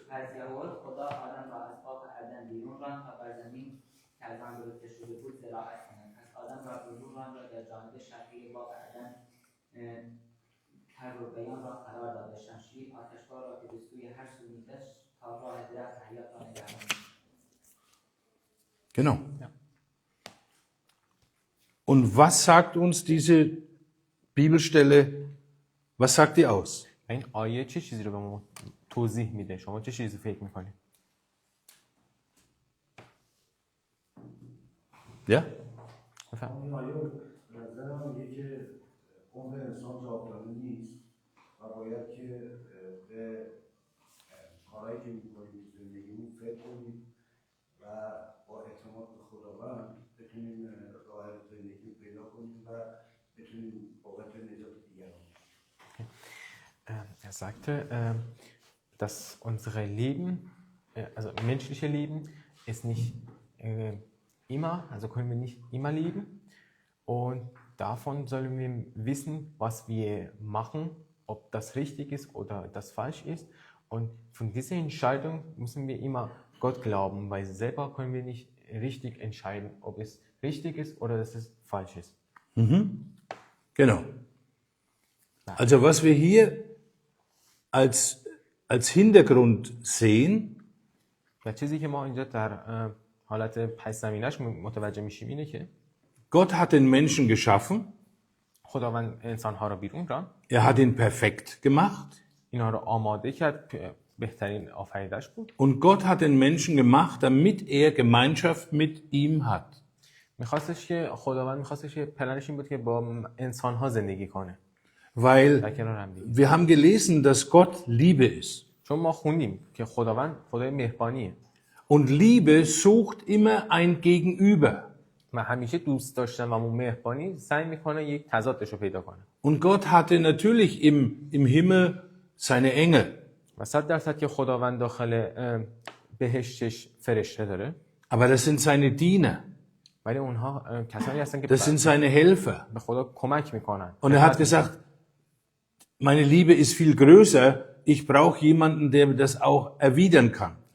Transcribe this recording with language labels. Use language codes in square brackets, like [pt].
[fa] از یهود خدا آدم را از باغ عدن بیرون راند تا بر زمین که از آن گرفته شده بود زراعت کنند. پس آدم را بیرون راند و در جانب شرقی باغ عدن کر و بیان را قرار داد. شمشیر آتشبار را که به سوی هر سو می‌کشید تا راه درخت حیات را نگهداشت. [de] Genau. Und was sagt uns diese Bibelstelle, was sagt die aus? [fa] این آیه چه چیزی رو به ما توضیح میده؟ شما چه چیزی فکر میکنید؟ [de] Ja? [fa] بفهم. آیا نظر من میگه که عمر انسان جاودانه نیست و باید که به کارهایی که میکنیم زندگیمون فکر کنیم و با اعتماد به خداوند بتونیم راه زندگی پیدا کنیم و بتونیم بابت نجات دیگران. [de] Er sagte, dass unsere Leben, also menschliche Leben, ist nicht immer, also können wir nicht immer leben. Und davon sollen wir wissen, was wir machen, ob das richtig ist oder das falsch ist. Und von dieser Entscheidung müssen wir immer Gott glauben, weil selber können wir nicht richtig entscheiden, ob es richtig ist oder dass es falsch ist. Genau. Also was wir hier als Hintergrund sehen, [fa] و چیزی که ما اینجا در حالت پس زمینش متوجه میشیم اینه که [de] Gott hat den Menschen geschaffen, [fa] خداوند انسان‌ها را بیرون راند، [de] er hat ihn perfekt gemacht [fa] اینها را آماده کرد، بهترین آفریدش بود. [de] und Gott hat den Menschen gemacht, damit er Gemeinschaft mit ihm hat. [fa] میخواستش که خداوند میخواستش که پلنش این بود که با انسان‌ها زندگی کنه [de] Weil [fa] در کنار هم دیگه. [de] wir haben gelesen, dass Gott Liebe ist. [fa] چون ما خوندیم که خداوند خدای مهربانیه [de] Und Liebe sucht immer ein Gegenüber. [fa] و همیشه دوست داشتن و اون مهربانی سعی میکنه یک تضادش رو پیدا کنه. [de] Und Gott hatte natürlich im Himmel seine Engel. [fa] و 100% که خداوند داخل بهشتش فرشته داره، [de] Aber das sind seine Diener. [fa] ولی اونها کسانی هستن که [de] Das sind seine Helfer. [fa] به خدا کمک میکنن. [de] Und er hat gesagt, meine Liebe ist viel größer. Ich brauche jemanden, der das auch erwidern kann.